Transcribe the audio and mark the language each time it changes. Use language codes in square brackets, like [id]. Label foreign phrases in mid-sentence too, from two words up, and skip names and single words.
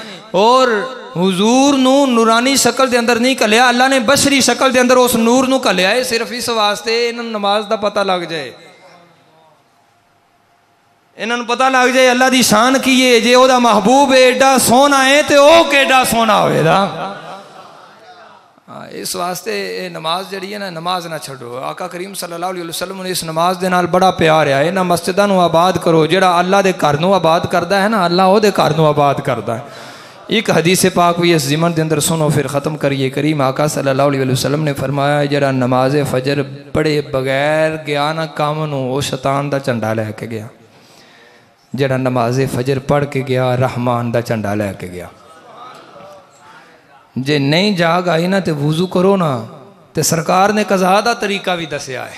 [pa] ਔਰ ਹਜ਼ੂਰ ਨੂੰ ਨੂਰਾਨੀ ਸ਼ਕਲ ਦੇ ਅੰਦਰ ਨਹੀਂ ਘੱਲਿਆ, ਅੱਲਾਹ ਨੇ ਬਸ਼ਰੀ ਸ਼ਕਲ ਦੇ ਅੰਦਰ ਉਸ ਨੂਰ ਨੂੰ ਘੱਲਿਆ ਹੈ ਸਿਰਫ਼ ਇਸ ਵਾਸਤੇ ਇਨ੍ਹਾਂ ਨਮਾਜ਼ ਦਾ ਪਤਾ ਲੱਗ ਜਾਏ, ਇਨ੍ਹਾਂ ਨੂੰ ਪਤਾ ਲੱਗ ਜਾਏ ਅੱਲਾਹ ਦੀ ਸ਼ਾਨ ਕੀ ਹੈ। ਜੇ ਓਦਾ ਮਹਿਬੂਬ ਐਡਾ ਸੋਹਣਾ ਹੈ ਤੋ ਓ ਕੇਡਾ ਸੋਹਣਾ ਹੋਵੇਗਾ। ਇਸ ਵਾਸਤੇ ਨਮਾਜ਼ ਜਿਹੜੀ ਹੈ ਨਾ, ਨਮਾਜ਼ ਨਾ ਛੱਡੋ। ਆਕਾ ਕਰੀਮ [ar] صلى الله عليه وسلم [pa] ਨੇ ਇਸ ਨਮਾਜ਼ ਦੇ ਨਾਲ ਬੜਾ ਪਿਆਰ ਹੈ। ਇਨ੍ਹਾਂ ਮਸਜਿਦਾਂ ਨੂੰ ਆਬਾਦ ਕਰੋ, ਜਿਹੜਾ ਅੱਲਾਹ ਦੇ ਘਰ ਨੂੰ ਆਬਾਦ ਕਰਦਾ ਹੈ ਨਾ ਅੱਲਾਹ ਓਦੇ ਘਰ ਨੂੰ ਆਬਾਦ ਕਰਦਾ ਹੈ। [ur] ایک حدیث پاک بھی اس ضمن کے اندر سنو پھر ختم کریے. [pa] ਕਰੀਮ ਆਕਾ [ar] صلى الله عليه وسلم [pa] ਨੇ ਫ਼ਰਮਾਇਆ ਜਿਹੜਾ ਨਮਾਜ਼ ਫ਼ਜਰ ਪੜ੍ਹੇ ਬਗ਼ੈਰ ਗਿਆ ਨਾ ਕੰਮ ਨੂੰ ਵੋ ਸ਼ੈਤਾਨ ਦਾ ਝੰਡਾ ਲੈ ਕੇ ਗਿਆ। ਜਿਹੜਾ ਨਮਾਜ਼ ਫ਼ਜਰ ਪੜ੍ਹ ਕੇ ਗਿਆ ਰਹਿਮਾਨ ਦਾ ਝੰਡਾ ਲੈ ਕੇ ਗਿਆ। ਜੇ ਨਹੀਂ ਜਾਗ ਆਈ ਨਾ ਤੋ ਵੁਜ਼ੂ ਕਰੋ ਨਾ, ਤੋ ਸਰਕਾਰ ਨੇ ਕਜ਼ਾ ਦਾ ਤਰੀਕਾ ਭੀ ਦੱਸਿਆ ਹੈ।